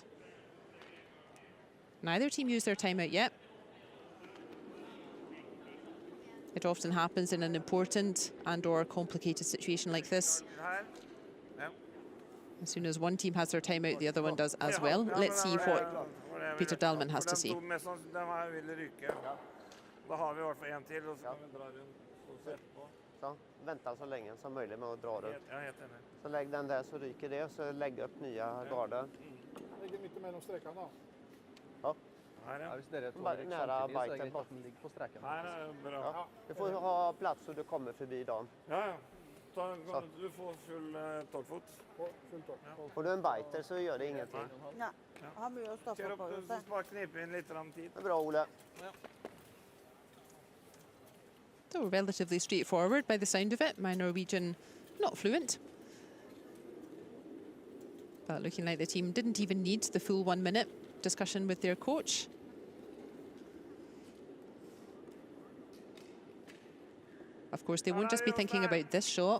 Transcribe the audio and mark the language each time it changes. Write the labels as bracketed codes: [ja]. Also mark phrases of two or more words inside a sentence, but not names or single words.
[en] Neither team used their timeout yet. It often happens in an important and/or complicated situation like this. As soon as one team has their timeout, the other one does as well. Let's see what Peter Dahlman has to say. [sv] Så, vänta så länge som möjligt med att dra det. Så lägg den där så ryker det, så lägg upp nya garder. Lägger mitt emellan sträckan då. Ja. Ja, [no] hvis dere to [sv] Bara [no] rykker [sv] nära [no] samtidig, så er det [sv] biten [no] greit at den ligger på streken. Ja. [sv] Du får ha plats så du kommer förbi dem. Ja. Du får full torkfot. Får du en biter så gör det ingenting. [no] Ja, har mye å stå Kjør på. opp, så bare knipe inn litt tid. [sv] Det är bra, Ole. [en] So relatively straightforward by the sound of it. My Norwegian not fluent, but looking like the team didn't even need the full 1-minute discussion with their coach. Of course, they won't just be thinking about this shot.